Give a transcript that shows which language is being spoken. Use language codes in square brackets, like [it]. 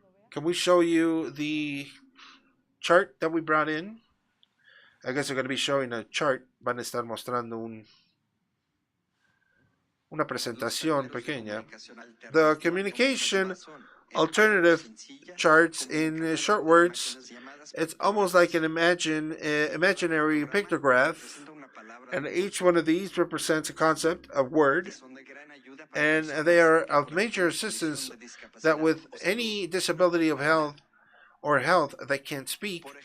[en] Can we show you the chart that we brought in? I guess we're going to be showing a chart. [es] Van a estar mostrando una presentación pequeña. [en] The communication alternative charts in short words, it's almost like an imaginary pictograph, and each one of these represents a concept, a word, and they are of major assistance that with any disability of health or health that can't speak.